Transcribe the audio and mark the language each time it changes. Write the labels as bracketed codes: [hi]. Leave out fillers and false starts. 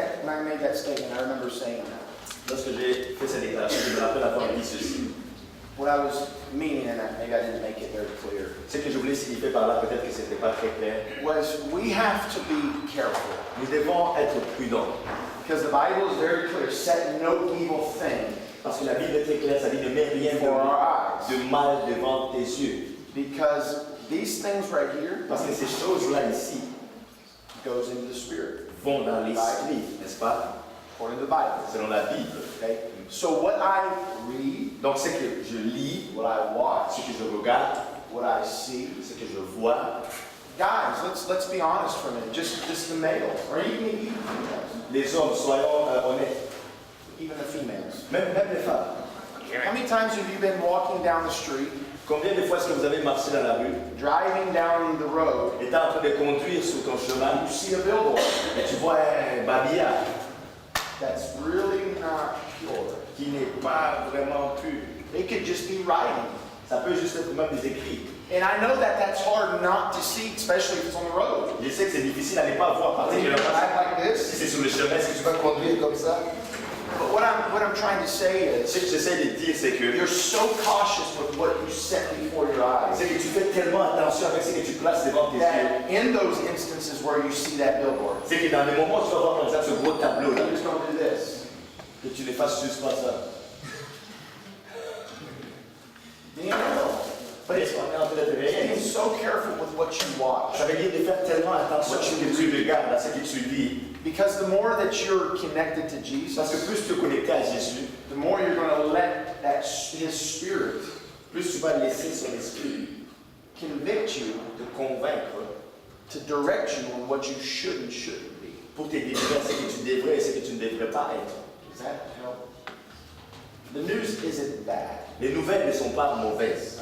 [en] When I made that statement, I remember saying that. [fr] Lorsque j'ai fait cette déclaration, je me rappelle avoir dit ceci. [en] What I was meaning in that, maybe I didn't make it very clear, [fr] Ce que je voulais signifier par là, peut-être que ce n'était pas très clair. [en] was we have to be careful. [fr] Nous devons être prudents. [en] Because the Bible is very clear, set no evil thing [fr] Parce que la Bible est très claire, ça dit ne mets rien [en] for our eyes. [fr] de mal devant tes yeux. [en] Because these things right here [fr] Parce que ces choses-là ici [en] goes into the spirit, [fr] vont dans l'esprit, n'est-ce pas? [en] according to the Bible. [fr] Selon la Bible. [en] Okay? So what I read, [fr] Donc ce que je lis, [en] what I watch, [fr] ce que je regarde, [en] what I see, [fr] ce que je vois, [en] guys, let's be honest for a minute. Just the males, or even the females, [fr] les hommes, soyons honnêtes, [en] even the females. [fr] même les femmes. [en] How many times have you been walking down the street, [fr] Combien de fois est-ce que vous avez marché dans la rue, [en] driving down the road, [fr] étant en train de conduire sur ton chemin, [en] you see a billboard, [fr] et tu vois un babillard [en] that's really not pure. [fr] qui n'est pas vraiment pur. [en] It could just be writing. [fr] Ça peut juste être même des écrits. [en] And I know that that's hard not to see, especially if it's on the road. [fr] Je sais que c'est difficile à ne pas voir [en] When you [fr] particulièrement [en] drive like [fr] si [en] this. [fr] c'est sur le chemin, si tu vas conduire comme ça. [en] But what I'm trying to say [fr] Ce que [en] is, [fr] j'essaie de dire, c'est que [en] you're so cautious with what you set before your eyes. [fr] c'est que tu fais tellement attention avec ce que tu places devant tes yeux. [en] That in those instances where you see that billboard, [fr] C'est que dans les moments où tu vas voir par exemple ce gros tableau là, [en] you just don't do this. [fr] que tu ne fasses juste pas ça. [en] You know, [fr] But on est en train de te réveiller. [en] being so careful with what you watch. [fr] Ça veut dire de faire tellement attention à ce que tu regardes, à ce que tu lis. [en] Because the more that you're connected to [fr] Parce que [en] Jesus, [fr] plus tu es connecté à Jésus, [en] the more you're going to let His Spirit [fr] plus tu vas laisser son esprit [en] convict you, [fr] te convaincre [en] to direct you on what you should and shouldn't be. [fr] pour te délivrer à ce que tu devrais et ce que tu ne devrais pas être. [en] Does that help? The news isn't bad, [fr] Les nouvelles ne sont pas mauvaises,